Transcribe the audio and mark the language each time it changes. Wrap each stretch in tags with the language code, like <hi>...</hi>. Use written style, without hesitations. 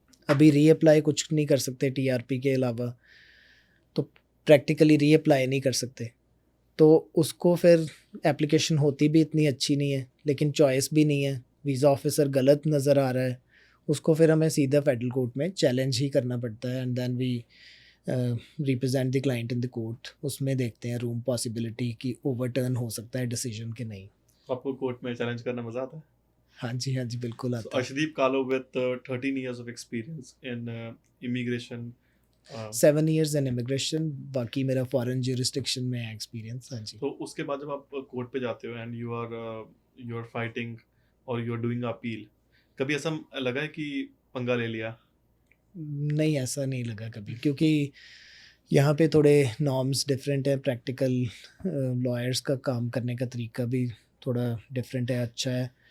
<hi>अभी रीअप्लाई कुछ नहीं कर सकते TRP के अलावा, तो प्रैक्टिकली रीअप्लाई नहीं कर सकते, तो उसको फिर एप्लीकेशन होती भी इतनी अच्छी नहीं है, लेकिन चॉइस भी नहीं है, वीज़ा ऑफिसर गलत नज़र आ रहा है, उसको फिर हमें सीधा फेडरल कोर्ट में चैलेंज ही करना पड़ता है,</hi> <en>and then we represent the client in the court,</en> <hi>उसमें देखते हैं रूम पॉसिबिलिटी कि ओवरटर्न हो सकता है डिसीजन कि नहीं। आपको कोर्ट में चैलेंज करना मजा आता है? हाँ जी बिल्कुल</hi> <en>So</en> <hi>आता है।</hi> <en>Arshdeep Kalo with 13 years of experience in immigration. 7 years in immigration,</en> <hi>बाकी मेरा फॉरेन jurisdiction में है एक्सपीरियंस। हाँ जी। तो उसके बाद जब आप कोर्ट पे जाते हो</hi> <en>and you are fighting</en> <hi>और</hi> <en>you are doing appeal,</en> <hi>कभी ऐसा लगा है कि पंगा ले लिया? नहीं, ऐसा नहीं लगा कभी, क्योंकि यहाँ पे थोड़े नॉर्म्स डिफरेंट है, प्रैक्टिकल लॉयर्स का काम करने का तरीका भी थोड़ा डिफरेंट है, अच्छा है।</hi>